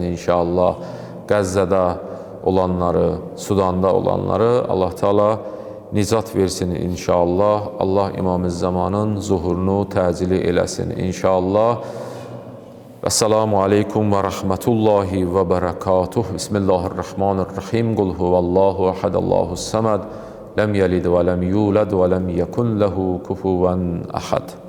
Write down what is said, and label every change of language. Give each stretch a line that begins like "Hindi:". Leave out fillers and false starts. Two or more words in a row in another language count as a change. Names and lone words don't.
Azerbaijani: İnşallah Qəzzədə olanları, Sudanda olanları Allah Teala nicat versin inşallah. Allah İmam-ı-Zamanın zuhurunu təcili eləsin inşallah.
Arabic: السلام عليكم ورحمة الله وبركاته. Bismillahirrahmanirrahim. قل هو الله أحد، الله الصمد, لم يلد ولم يولد ولم يكن له كفوا أحد.